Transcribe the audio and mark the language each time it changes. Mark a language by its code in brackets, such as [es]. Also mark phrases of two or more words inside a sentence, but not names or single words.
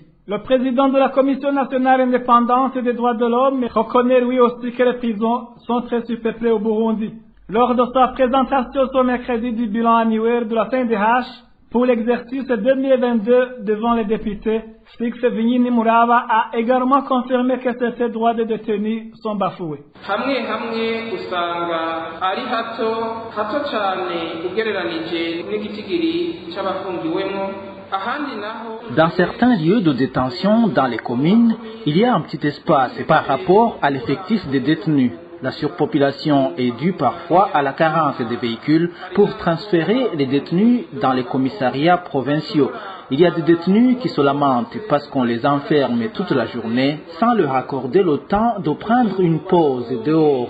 [fr] Le président de la Commission nationale indépendante des droits de l'homme reconnaît lui aussi que les prisons sont très surpeuplées au Burundi. Lors de sa présentation ce mercredi du bilan annuel de la CNDH, pour l'exercice 2022 devant les députés, Fix Vinyini Muraba a également confirmé que certains droits des détenus sont bafoués. [rn] hamwe usanga ari hato cyane ugereranije n'igitigiri c'abafungiwemo. [fr] Dans certains lieux de détention dans les communes, il y a un petit espace par rapport à l'effectif des détenus. La surpopulation est due parfois à la carence des véhicules pour transférer les détenus dans les commissariats provinciaux. Il y a des détenus qui se lamentent parce qu'on les enferme toute la journée sans leur accorder le temps de prendre une pause dehors.